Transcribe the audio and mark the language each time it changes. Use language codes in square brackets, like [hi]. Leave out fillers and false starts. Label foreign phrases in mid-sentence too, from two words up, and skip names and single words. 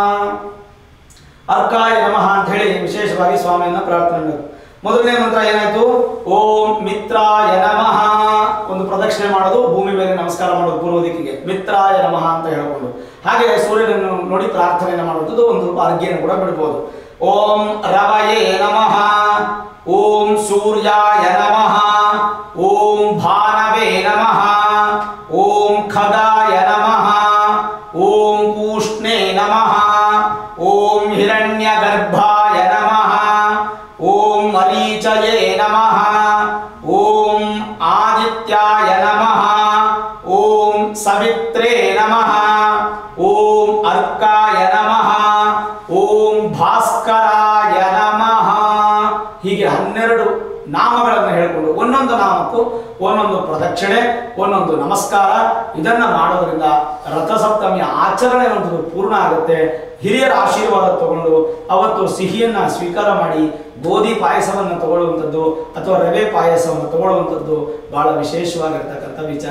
[sa] ಅರ್ಕಾಯ ನಮಃ [kn] ಅಂತ ಹೇಳಿ ವಿಶೇಷವಾಗಿ ಸ್ವಾಮಿಯನ್ನ ಪ್ರಾರ್ಥನೆ ಮಾಡಬೇಕು. ಮೊದಲನೇ ಮಂತ್ರ ಏನಾಯ್ತು? [sa] ಓಂ ಮಿತ್ರಾಯ ನಮಃ. [kn] ಒಂದು ಪ್ರದಕ್ಷಿಣೆ ಮಾಡೋದು, ಭೂಮಿ ಮೇಲೆ ನಮಸ್ಕಾರ ಮಾಡೋದು ಪೂರ್ವ ದಿಕ್ಕಿಗೆ, [sa] ಮಿತ್ರಾಯ ನಮಃ [kn] ಅಂತ ಹೇಳಿಕೊಂಡು. ಹಾಗೆ ಸೂರ್ಯನನ್ನು ನೋಡಿ ಪ್ರಾರ್ಥನೆಯನ್ನು ಮಾಡೋದು, ಒಂದು ಅರ್ಘ್ಯನ ಕೂಡ ಬಿಡಬಹುದು. [sa] ಓಂ ರವಯೇ ನಮಃ, ಓಂ ಸೂರ್ಯಾಯ ನಮಃ, ಓಂ ಭಾನವೇ ನಮಃ, ಓಂ ಖಗಾಯ ನಮಃ, ಓಂ ಪೂಷ್ಣೇ ನಮಃ, ಓಂ ಹಿರಣ್ಯಗರ್ಭಾಯ ನಮಃ, ಓಂ ಮರೀಚಯೇ ನಮಃ, ಓಂ ಆದಿತ್ಯಾಯ ನಮಃ, ಓಂ ಸವಿತ್ರೇ ನಮಃ, ಓಂ ಅರ್ಕಾಯ ನಮಃ, ಓಂ ಭಾಸ್ಕರಾಯ ನಮಃ. [kn] ಹೀಗೆ 12 ನಾಮಗಳನ್ನು ಹೇಳಿಕೊಂಡು ಒಂದೊಂದು ನಾಮಕ್ಕೂ ಒಂದೊಂದು ಪ್ರದಕ್ಷಿಣೆ, ಒಂದೊಂದು ನಮಸ್ಕಾರ. ಇದನ್ನ ಮಾಡೋದ್ರಿಂದ ರಥಸಪ್ತಮಿಯ ಆಚರಣೆ ಒಂದು ಪೂರ್ಣ ಆಗುತ್ತೆ. ಹಿರಿಯರ ಆಶೀರ್ವಾದ ತಗೊಂಡು ಅವತ್ತು ಸಿಹಿಯನ್ನ ಸ್ವೀಕಾರ ಮಾಡಿ ಗೋಧಿ ಪಾಯಸವನ್ನು ತಗೊಳ್ಳುವಂಥದ್ದು ಅಥವಾ ರವೆ ಪಾಯಸವನ್ನು ತಗೊಳ್ಳುವಂಥದ್ದು ಬಹಳ ವಿಶೇಷವಾಗಿರ್ತಕ್ಕಂಥ ವಿಚಾರ.